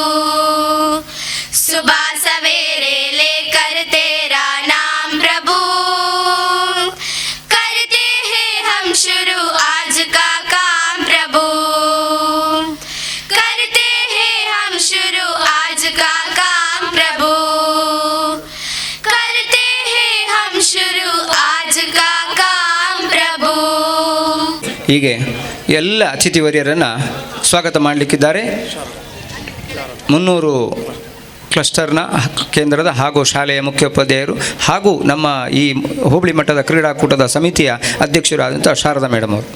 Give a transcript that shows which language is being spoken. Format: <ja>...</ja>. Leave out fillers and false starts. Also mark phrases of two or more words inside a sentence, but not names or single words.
<hi>सुबह सवेरे लेकर तेरा नाम प्रभु करते हैं हम शुरू आज का काम प्रभु करते हैं हम शुरू आज का काम प्रभु करते हैं हम शुरू आज का काम प्रभु</hi> <kn>ಹೀಗೆ ಎಲ್ಲ ಅತಿಥಿವರ್ಯರನ್ನು ಸ್ವಾಗತ ಮಾಡಲಿಕ್ಕಿದ್ದಾರೆ. 300 ಕ್ಲಸ್ಟರ್ನ ಕೇಂದ್ರದ ಹಾಗೂ ಶಾಲೆಯ ಮುಖ್ಯೋಪಾಧ್ಯಾಯರು ಹಾಗೂ ನಮ್ಮ ಈ ಹೋಬಳಿ ಮಟ್ಟದ ಕ್ರೀಡಾಕೂಟದ ಸಮಿತಿಯ ಅಧ್ಯಕ್ಷರಾದಂಥ ಶಾರದಾ ಮೇಡಮ್ ಅವರು.</kn>